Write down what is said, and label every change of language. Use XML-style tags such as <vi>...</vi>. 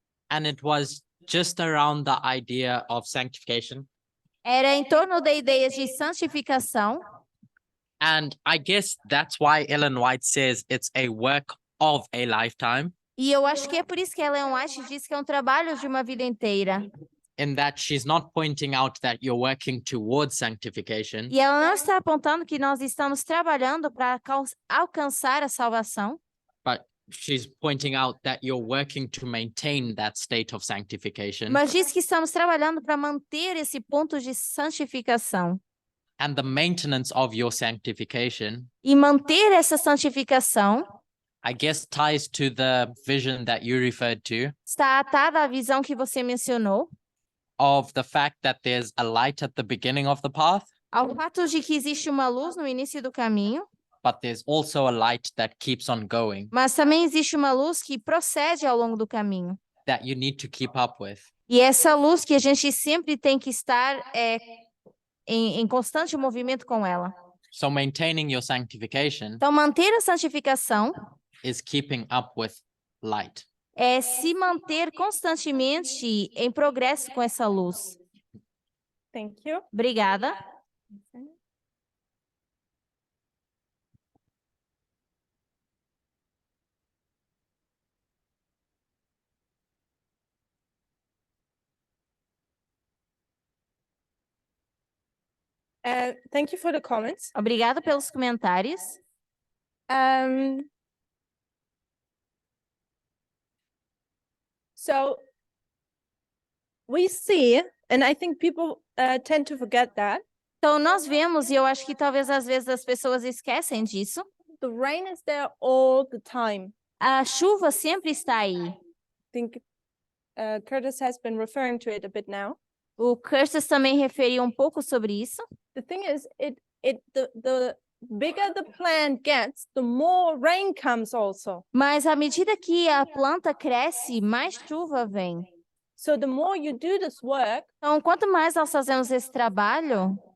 <en>And it was just around the idea of sanctification.</en> <pt>Era em torno da ideia de santificação.</pt> <en>And I guess that's why Ellen White says it's a work of a lifetime,</en> <pt>E eu acho que é por isso que Ellen White diz que é um trabalho de uma vida inteira.</pt> <en>in that she's not pointing out that you're working towards sanctification,</en> <pt>E ela não está apontando que nós estamos trabalhando para alcançar a salvação,</pt> <en>but she's pointing out that you're working to maintain that state of sanctification.</en> <pt>mas diz que estamos trabalhando para manter esse ponto de santificação.</pt> <en>And the maintenance of your sanctification,</en> <pt>E manter essa santificação</pt> <en>I guess, ties to the vision that you referred to</en> <pt>está atada à visão que você mencionou,</pt> <en>of the fact that there's a light at the beginning of the path,</en> <pt>ao fato de que existe uma luz no início do caminho,</pt> <en>but there's also a light that keeps on going</en> <pt>mas também existe uma luz que procede ao longo do caminho.</pt> <en>that you need to keep up with.</en> <pt>E essa luz que a gente sempre tem que estar em constante movimento com ela.</pt> <en>So maintaining your sanctification</en> <pt>Então, manter a santificação</pt> <en>is keeping up with light.</en> <pt>é se manter constantemente em progresso com essa luz.</pt> <en>Thank you.</en> <pt>Obrigada.</pt> <en>Thank you for the comments.</en> <pt>Obrigada pelos comentários.</pt> <en>So we see, and I think people tend to forget that,</en> <pt>Então, nós vemos, e eu acho que talvez às vezes as pessoas esquecem disso,</pt> <en>the rain is there all the time.</en> <pt>a chuva sempre está aí.</pt> <en>I think Curtis has been referring to it a bit now.</en> <pt>O Curtis também referiu um pouco sobre isso.</pt> <en>The thing is, the bigger the plant gets, the more rain comes also.</en> <pt>Mas à medida que a planta cresce, mais chuva vem.</pt> <en>So the more you do this work,</en> <pt>Então, quanto mais nós fazemos esse trabalho,</pt>